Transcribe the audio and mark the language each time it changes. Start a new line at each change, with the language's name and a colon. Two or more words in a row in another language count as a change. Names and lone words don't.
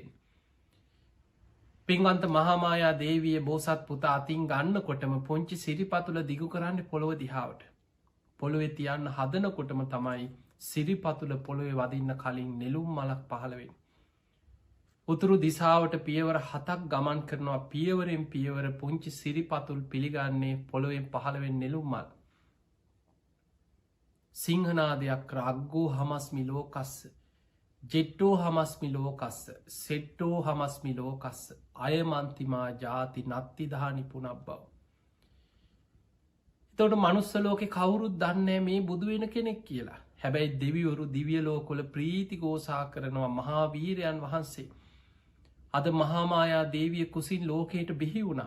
Sinhala: පින්වන්ත මහාමායා දේවිය බෝසත් පුතා අතින් ගන්න කොටම පොංචි සිරිපතුල දිගු කරන්න පොළොව දිහාවට. පොළොවෙ තියන්න හදනකොටම තමයි සිරිපතුල පොළොවෙ වදින්න කලින් නෙළුම් මලක් පහළවෙන්. උතුරු දිසාවට පියවර 7ක් ගමන් කරනවා පියවරෙන් පියවර පුංචි සිරිපතුල් පිළිගන්නේ පොළොවෙන් පහළවෙන් නෙළුම් මල්.
Pali: සිංහනාදයක් රග්ගෝ හමස්මි ලෝකස්ස ජෙට්ටෝ හමස්මි ලෝකස්ස සෙට්ටෝ හමස්මි ලෝකස්ස අයමන්තිමා ජාති නත්තිධානි පුනක් බව.
Sinhala: එතවට මනුස්සලෝක කවුරුත් දන්නේ මේ බුදුවෙන කෙනෙක් කියලා. හැබැයි දෙවිවරු දිවියලෝකොල ප්‍රීති ගෝසා කරනවා මහාවීරයන් වහන්සේ. අද මහාමායා දේවිය කුසින් ලෝකයට බිහි වුණා.